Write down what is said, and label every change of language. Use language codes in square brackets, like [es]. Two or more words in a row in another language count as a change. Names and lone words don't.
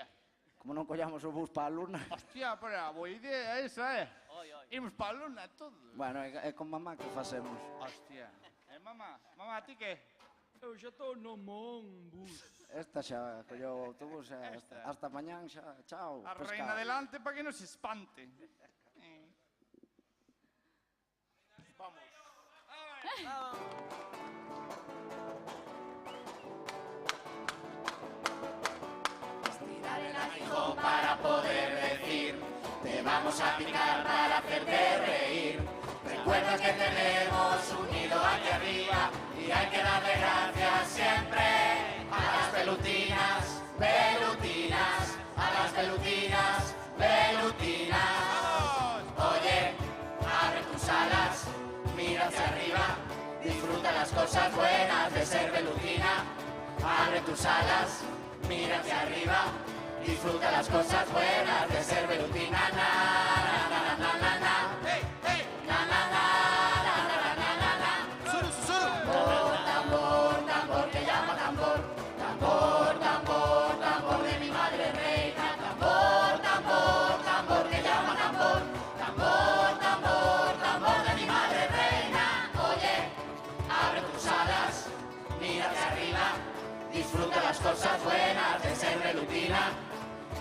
[gl] Como non collamos o bus para a luna. Hostia, pero a boa idea esa, Imos para a luna todos. Bueno, é con mamá que facemos. Hostia. Mamá, ti que? Eu xa estou no Monbus. Esta xa colleu o autobús e hasta mañán xa, chao. A pescado. reina delante para que non se espante. [es] Vamos. Estirar el aguijón para poder decir, te vamos a picar para hacerte reír. Recuerda que tenemos unido aquí arriba y hay que darle gracias siempre a las velutinas, velutinas, a las velutinas, velutinas. Oye, abre tus alas, mira hacia arriba, disfruta las cosas buenas de ser velutina. Abre tus alas, mira hacia arriba, disfruta las cosas buenas de ser velutina. Na, na, na, na, na, na. Hey, hey. Na, na, na, na, na, na, na, na. Tambor, tambor, tambor que llama tambor. Tambor, tambor, tambor de mi madre reina. Tambor, tambor, tambor que llama tambor. Tambor, tambor, tambor de mi madre reina. Oye, abre tus alas, mira hacia arriba, disfruta las cosas buenas de ser velutina.